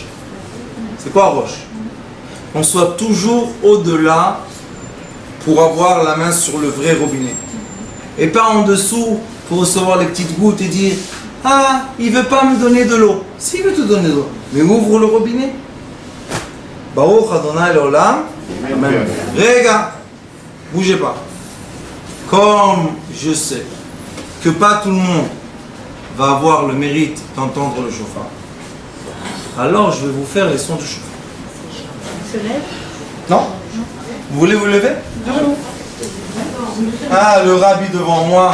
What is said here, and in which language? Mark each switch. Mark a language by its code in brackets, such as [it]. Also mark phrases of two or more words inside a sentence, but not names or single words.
[fr] C'est quoi Rosh? On soit toujours au-delà pour avoir la main sur le vrai robinet. Et pas en dessous pour recevoir les petites gouttes et dire ah, il veut pas me donner de l'eau. S'il veut te donner de l'eau, mais ouvre le robinet. [he] ברוך אדוני לעולם. אמן. [fr] Rega, bougez pas. Comme je sais que pas tout le monde va avoir le mérite d'entendre le chauffard, alors je vais vous faire les sons du chauffard. On se lève? Non? Vous voulez vous lever? Non. Ah, le rabbi devant moi.